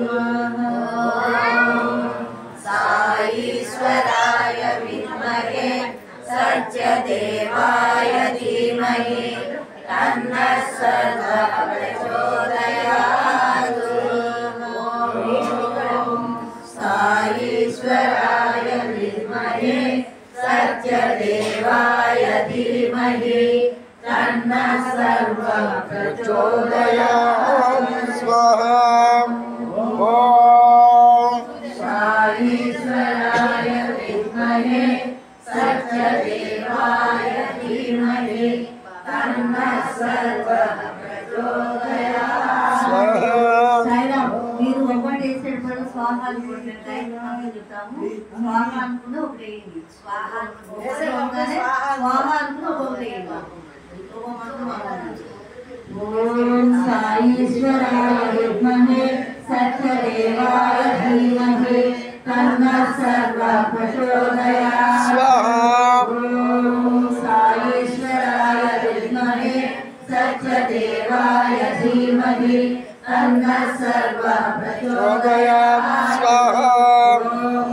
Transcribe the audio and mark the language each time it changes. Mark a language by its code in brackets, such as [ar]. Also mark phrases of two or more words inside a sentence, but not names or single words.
[sa] साईश्वराय विद्महे सत्यदेवाय धीमहि तन्नः सर्वः प्रचोदयात् साईश्वराय विद्महे सत्यदेवाय धीमहि तन्नः सर्वः प्रचोदयात् स्वाहा ओम साईश्वराय विद्महे सत्यदेवाय धीमहि तन्नः सर्वः प्रचोदयात् [te] మీరు ఒకటి వేసేటప్పుడు స్వాహ అనుకుంటే చెప్తాము స్వాహ అనుకుని ఒకటి వేయండి స్వాహ అనుకుని ఒకటి వేయండి [sa] ఓం సాईश्वराय विद्महे सत्यदेवाय धीमहि तन्नः सर्वः प्रचोदयात् ओम साईश्वराय विद्महे सत्यदेवाय धीमहि तन्नः सर्वः प्रचोदयात् ओम